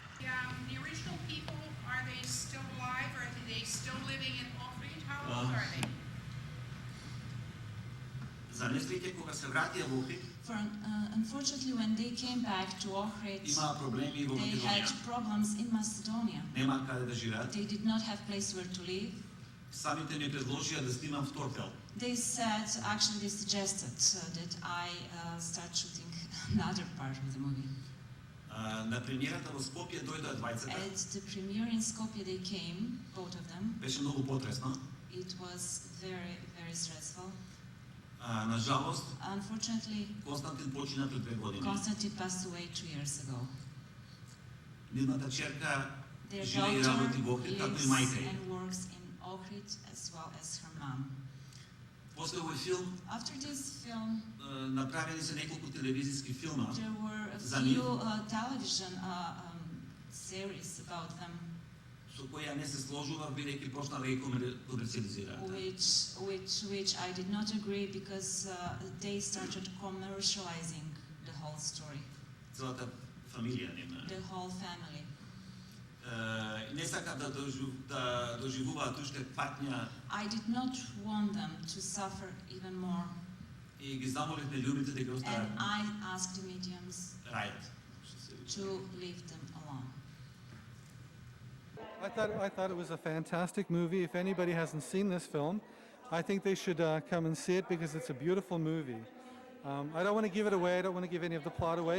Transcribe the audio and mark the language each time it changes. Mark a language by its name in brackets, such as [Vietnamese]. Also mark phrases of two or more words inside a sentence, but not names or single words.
[English] the original people, are they still alive, or are they still living in Ohrid? How old are they? [Macedonian] Замислите, кога се вратија во Охрид, [English] Unfortunately, when they came back to Ohrid, [Macedonian] имаа проблеми во [English] they had [Macedonian] Македонија. [English] problems in Macedonia. [Macedonian] Нема каде да живеат. [English] They did not have place where to live. [Macedonian] Самите ми предложија да снимам втор филм. [English] They said, actually, they suggested that I start shooting another part of the movie. [Macedonian] На премиерата во Скопје дојдоа двајцата. [English] At the premiere in Skopje, they came, both of them. [Macedonian] Беше многу потресно. [English] It was very, very stressful. [Macedonian] На жалост, [English] Unfortunately, [Macedonian] Константин почина пред 2 години. [English] Constantine passed away 2 years ago. [Macedonian] Нивната черка [English] Their [Macedonian] живее и работи во Охрид, како и [English] lives [Macedonian] мајка ѝ. [English] and works in Ohrid as well as her mom. [Macedonian] После овој филм, [English] After this film, [Macedonian] направени се неколку телевизиски филма [English] there were a [Macedonian] за нив, [English] few television series about them, [Macedonian] со кои ја не се сложував, бидејќи почна да ги комерциализираат. [English] which I did not agree because they started commercializing the whole story, [Macedonian] Целата фамилија нема. [English] the whole family. [Macedonian] Не сака да доживуваат уште патња [English] I did not want them to suffer even more, [Macedonian] и ги замоливме љубите да ги [English] and [Macedonian] остават [English] I asked the mediums [Macedonian] рајот. [English] to leave them alone. I thought it was a fantastic movie. If anybody hasn't seen this film, I think they should come and see it because it's a beautiful movie. I don't want to give it away. I don't want to give any of the plot away.